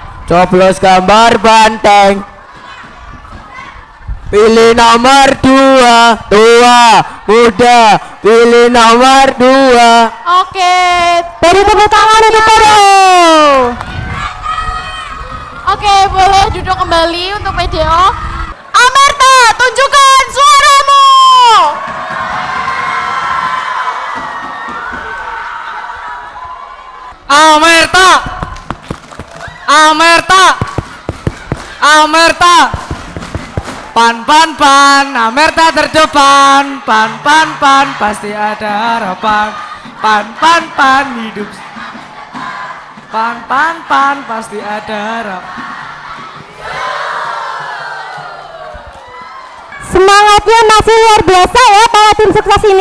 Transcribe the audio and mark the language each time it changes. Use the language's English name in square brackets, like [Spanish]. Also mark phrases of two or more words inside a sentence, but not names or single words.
[Indonesian] Coblos gambar banteng. Pilih nomor 2, tua, muda. Pilih nomor 2. Oke, Beri tepuk tangan untuk Toro. oke, boleh duduk kembali untuk video. Amerta, tunjukkan suaramu. Amerta, Amerta, Amerta. Pan, Amerta terdepan. Pan, pasti ada harapan. Pan, hidup. Pan, pasti ada harapan. Semangatnya masih luar biasa ya para tim sukses ini.